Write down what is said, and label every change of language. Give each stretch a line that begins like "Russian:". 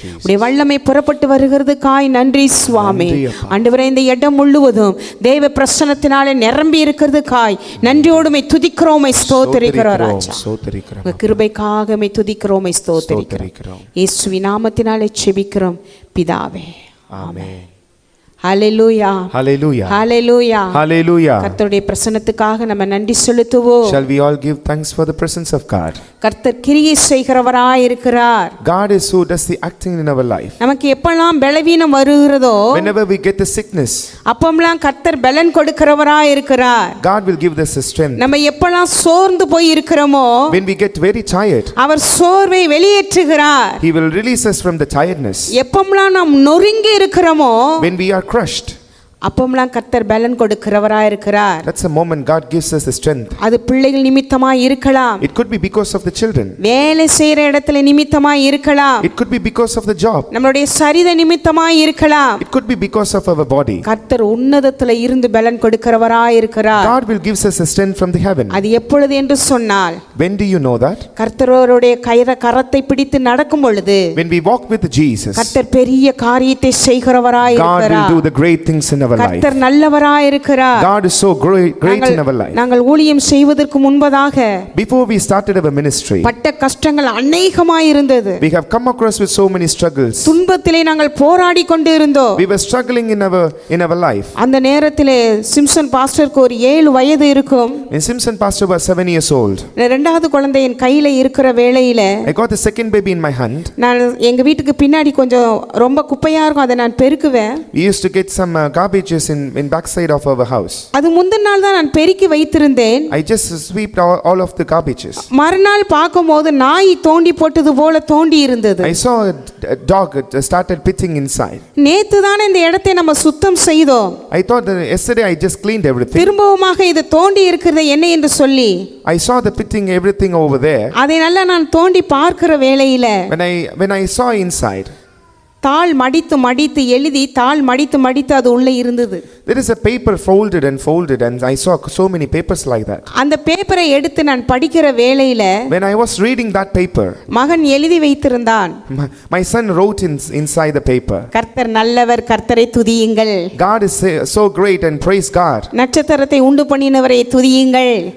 Tamil: உடைய வல்லமை புறப்பட்டு வருகிறதுக்காய் நன்றி சுவாமி. ஆண்டவரே, இந்த இடம் முழுவதும் தேவ பிரசன்னத்தினாலே நிரம்பி இருக்கிறதுக்காய் நன்றியோடு உமை துதிக்கிறோம், உமை ஸ்தோத்தரிக்கிறோம் ராஜா. உங்க கிருபைக்காக உமை துதிக்கிறோம், உமை ஸ்தோத்தரிக்கிறோம். இயேசுவின் நாமத்தினாலே ஜெபிக்கிறோம் பிதாவே, ஆமென்.
English: Hallelujah, hallelujah, hallelujah, hallelujah.
Tamil: கர்த்தருடைய பிரசன்னத்துக்காக நம்ம நன்றி செலுத்துவோம்.
English: Shall we all give thanks for the presence of God?
Tamil: கர்த்தர் கிரியை செய்கிறவராய் இருக்கிறார்.
English: God is who does the acting in our life.
Tamil: நமக்கு எப்பெல்லாம் பலவீனம் வருகிறதோ,
English: whenever we get the sickness,
Tamil: அப்பெல்லாம் கர்த்தர் பலன் கொடுக்கிறவராய் இருக்கிறார்.
English: God will give us the strength.
Tamil: நம்ம எப்பெல்லாம் சோர்ந்து போய் இருக்கிறோமோ,
English: when we get very tired,
Tamil: அவர் சோர்வை வெளியேற்றுகிறார்.
English: He will release us from the tiredness.
Tamil: எப்பெல்லாம் நாம் நொறுங்கி இருக்கிறோமோ,
English: when we are crushed,
Tamil: அப்பெல்லாம் கர்த்தர் பலன் கொடுக்கிறவராய் இருக்கிறார்.
English: that's the moment God gives us the strength.
Tamil: அது பிள்ளைகள் நிமித்தமாய் இருக்கலாம்,
English: it could be because of the children,
Tamil: வேலை செய்யற இடத்துல நிமித்தமாய் இருக்கலாம்,
English: it could be because of the job,
Tamil: நம்மளுடைய சரீர நிமித்தமாய் இருக்கலாம்.
English: it could be because of our body.
Tamil: கர்த்தர் உன்னதத்துல இருந்து பலன் கொடுக்கிறவராய் இருக்கிறார்.
English: God will give us the strength from the heaven.
Tamil: அது எப்பொழுது என்று சொன்னால்,
English: when do you know that?
Tamil: கர்த்தருடைய கரத்தை பிடித்து நடக்கும் பொழுது,
English: when we walk with Jesus,
Tamil: கர்த்தர் பெரிய காரியத்தை செய்கிறவராய்
English: God will
Tamil: இருக்கிறார்.
English: do the great things in our life.
Tamil: கர்த்தர் நல்லவராய் இருக்கிறார்.
English: God is so great in our life.
Tamil: நாங்கள் ஊழியம் செய்வதற்கு முன்பதாக,
English: before we started our ministry,
Tamil: பட்ட கஷ்டங்கள் அநேகமாய் இருந்தது.
English: we have come across with so many struggles.
Tamil: துன்பத்திலே நாங்கள் போராடி கொண்டு இருந்தோம்.
English: we were struggling in our life.
Tamil: அந்த நேரத்திலே சிம்சன் பாஸ்டருக்கு ஒரு 7 வயது இருக்கும்.
English: when Simpson pastor was 7 years old,
Tamil: இரண்டாவது குழந்தை என் கையில இருக்கிற வேளையில,
English: I got the second baby in my hand.
Tamil: நான் எங்க வீட்டுக்கு பின்னாடி கொஞ்சம் ரொம்ப குப்பையா இருக்கும், அதை நான் பெருக்குவேன்.
English: we used to get some garbages in backside of our house.
Tamil: அது முந்தின நாள் தான் நான் பெருக்கி வைத்திருந்தேன்.
English: I just swept all of the garbages.
Tamil: மறுநாள் பார்க்கும்போது நாய் தோண்டி போட்டது போல தோண்டி இருந்தது.
English: I saw a dog started pitching inside.
Tamil: நேத்து தான் இந்த இடத்தை நம்ம சுத்தம் செய்தோம்.
English: I thought that yesterday I just cleaned everything.
Tamil: திரும்பவுமாக இது தோண்டி இருக்கிறது என்ன என்று சொல்லி,
English: I saw the pitting everything over there.
Tamil: அதை நல்லா நான் தோண்டி பார்க்கிற வேளையில,
English: when I saw inside,
Tamil: தாள் மடித்து மடித்து எழுதி தாள் மடித்து மடித்து அது உள்ளே இருந்தது.
English: there is a paper folded and I saw so many papers like that.
Tamil: அந்த பேப்பரை எடுத்து நான் படிக்கிற வேளையில,
English: when I was reading that paper,
Tamil: மகன் எழுதி வைத்திருந்தான்,
English: my son wrote inside the paper,
Tamil: கர்த்தர் நல்லவர், கர்த்தரை துதியுங்கள்.
English: God is so great and praise God.
Tamil: நட்சத்திரத்தை உண்டு பண்ணினவரை துதியுங்கள்.